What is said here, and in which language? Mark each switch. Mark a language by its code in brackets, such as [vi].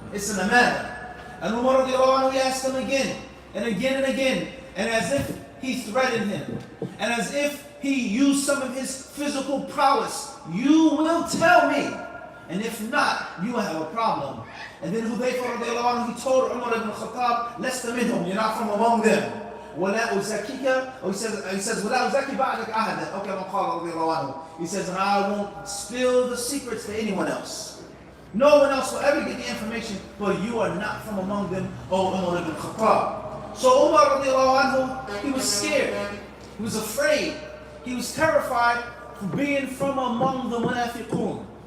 [en] It's an amana. And Umar radiallahu anhu, he asked him again and again and again, and as if he threatened him, and as if he used some of his physical prowess, you will tell me, and if not, you will have a problem. And then Hudayfa radiallahu anhu, he told Umar ibn Khattab, [ar] lesta minhum, [en] you're not from among them. [ar] وَلَا أُزَكِّكَ, [en] or he says, [ar] وَلَا أُزَكِّ بَعْدَكَ أَحَدًا. [en] Okay, I'm going to call it رضي الله عنه. He says, and I won't spill the secrets to anyone else. No one else will ever get the information, but you are not from among them, O Umar ibn Khattab. So Umar radiallahu anhu, he was scared. He was afraid. He was terrified for being from among the munafiqun.